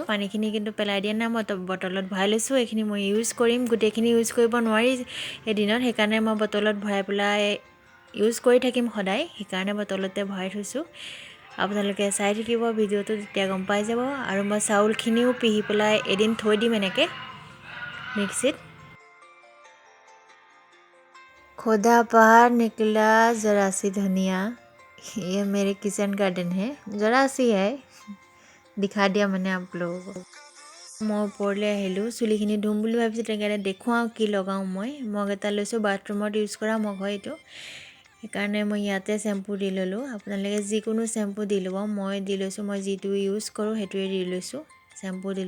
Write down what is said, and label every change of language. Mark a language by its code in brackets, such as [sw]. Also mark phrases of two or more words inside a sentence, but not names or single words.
[as] পানীখিনি কিন্তু পেলাই দিয়া নাই, মই বটলত ভৰাই লৈছোঁ। এইখিনি মই ইউজ কৰিম, গোটেইখিনি ইউজ কৰিব নোৱাৰি এদিনত, সেইকাৰণে মই বটলত ভৰাই পেলাই ইউজ কৰি থাকিম সদায়, সেইকাৰণে বটলতে ভৰাই থৈছোঁ। আপোনালোকে চাই থাকিব ভিডিঅ'টো, তেতিয়া গম পাই যাব। আৰু মই চাউলখিনিও পিহি পেলাই এদিন থৈ দিম এনেকৈ মিক্সিত। [hi] खुदा बाहर निकला ज़रा सी धनिया, ये मेरे [en] kitchen garden [hi] है, ज़रा सी है, दिखा दिया मैंने आप लोगों को। [as] মই ওপৰলৈ আহিলোঁ, চুলিখিনি ধুম বুলি ভাবিছোঁ, তেনেকৈ দেখুৱাওঁ কি লগাওঁ। মই মগ এটা লৈছোঁ, বাথৰুমত ইউজ কৰা মগ হয় এইটো, সেইকাৰণে মই ইয়াতে চেম্পু দি ল'লোঁ। আপোনালোকে যিকোনো চেম্পু দি ল'ব, মই দি লৈছোঁ, মই যিটো ইউজ কৰোঁ সেইটোৱে দি লৈছোঁ, চেম্পু দিলোঁ।